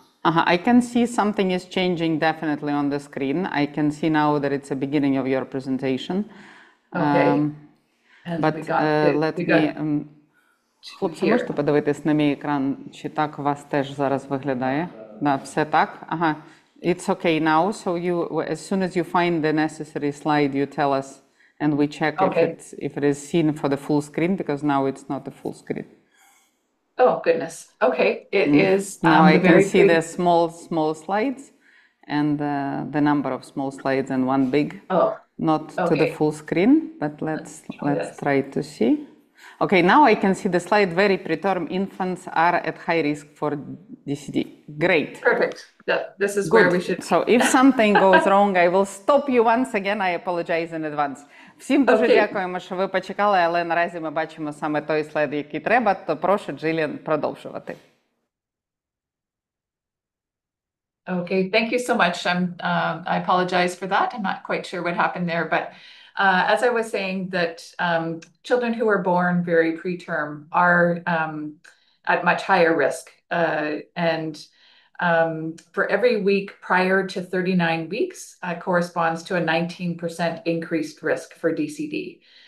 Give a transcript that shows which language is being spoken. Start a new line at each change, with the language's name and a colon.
English: I can see something is changing definitely on the screen. I can see now that it's the beginning of your presentation. Okay. But let me...
Ukrainian: Хлопці, можете подивитись на мій екран, чи так у вас теж зараз виглядає? Да, все так? Ага.
English: It's okay now, so as soon as you find the necessary slide, you tell us, and we check if it is seen for the full screen, because now it's not a full screen. Oh goodness. Okay, it is. Now I can see the small slides, and the number of small slides and one big. Oh. Not to the full screen, but let's try to see. Okay, now I can see the slide. Very preterm infants are at high risk for DCD. Great. Perfect. This is Good. where we should. So if something goes wrong, I will stop you once again. I apologize in advance.
Ukrainian: Всім дуже дякуємо, що ви почекали, але наразі ми бачимо саме той слайд, який треба, то прошу Джиліан продовжувати.
English: Okay, thank you so much. I apologize for that. I'm not quite sure what happened there, but as I was saying, that children who are born very preterm are at much higher risk. And for every week prior to 39 weeks corresponds to a 19% increased risk for DCD.